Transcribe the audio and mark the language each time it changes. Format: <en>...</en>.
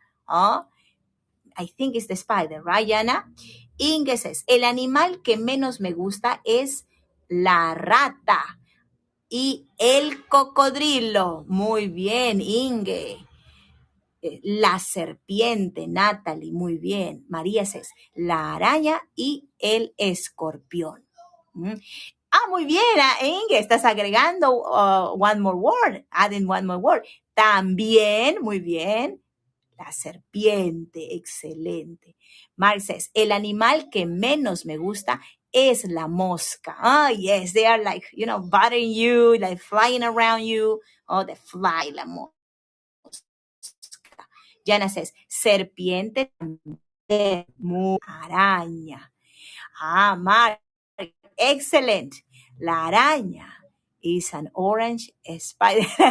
<en>I think it's the spider, right, Jana?</en> <es>Inge says, el animal que menos me gusta es la rata y el cocodrilo. Muy bien, Inge. La serpiente, Natalie, muy bien. María says, la araña y el escorpión. Muy bien,</es> <en>Inge,</en> <es>estás agregando</es> <en>one more word, adding one more word.</en> <es>También, muy bien, la serpiente, excelente. Mark says, el animal que menos me gusta es la mosca.</es> <en>Yes, they are like, bothering you, like flying around you. The fly, la mosca.</en> <es>Jana says, serpiente, araña.</es> <en>Mark, excellent. La araña is an orange spider.</en>